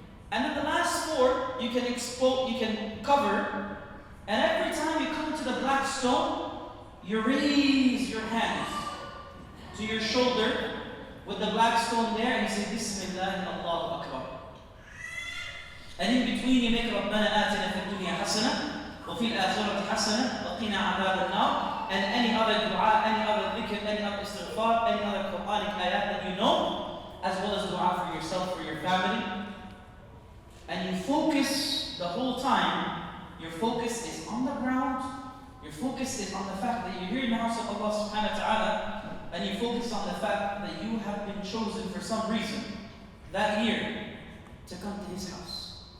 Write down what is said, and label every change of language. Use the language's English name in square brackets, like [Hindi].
[English] And then the last 4, you can cover. And every time you come to the black stone, you raise your hands to your shoulder with the black stone there and you say, Bismillah, Allahu Akbar. [Arabic] And in between you make رَبَّنَا آتِنَا فِي الدُّنْيَا حَسَنَةً وَفِي الْآخِرَةِ حَسَنَةً وَقِنَا عَذَابَ النَّارِ. [English] And any other dua, any other dhikr, any other istighfar, any other Quranic ayat that you know, as well as dua for yourself, for your family. And you focus the whole time, your focus is on the ground, your focus is on the fact that you're here in the house of Allah subhanahu wa ta'ala, and you focus on the fact that you have been chosen for some reason that year to come to His house.